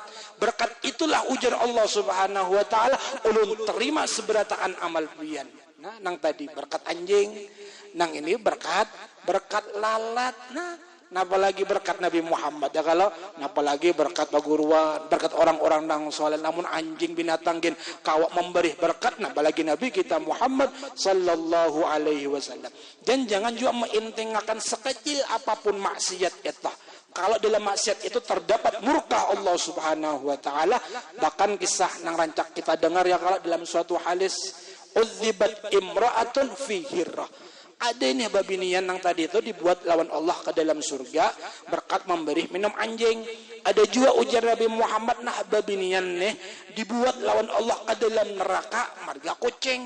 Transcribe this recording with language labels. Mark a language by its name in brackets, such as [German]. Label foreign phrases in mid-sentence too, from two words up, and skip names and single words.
[Banjar] Berkat itulah ujar Allah [Arabic] سبحانه وتعالى, [Banjar] ulun terima seberataan amal pian. Nah nang tadi berkat anjing, nang ini berkat lalat. Nah apalagi berkat Nabi Muhammad ya, kalau apalagi berkat paguruan, berkat orang-orang nang soleh, namun anjing binatang gin kawak memberi berkat, nah apalagi Nabi kita Muhammad [Arabic] صلى الله عليه وسلم. [Indonesian] Dan jangan juga mengintingkan sekecil apapun maksiat itu. Kalau dalam maksiat itu terdapat murka Allah [Arabic] سبحانه وتعالى. [Banjar] Bahkan kisah nang rancak kita dengar ya, kalau dalam suatu hadis, [Arabic] عذبت امرأة في هرة. [Banjar] Ada ini babinian yang tadi itu dibuat lawan Allah ke dalam surga berkat memberi minum anjing. Ada juga ujar Nabi Muhammad, nah babinian nih dibuat lawan Allah ke dalam neraka marga kucing.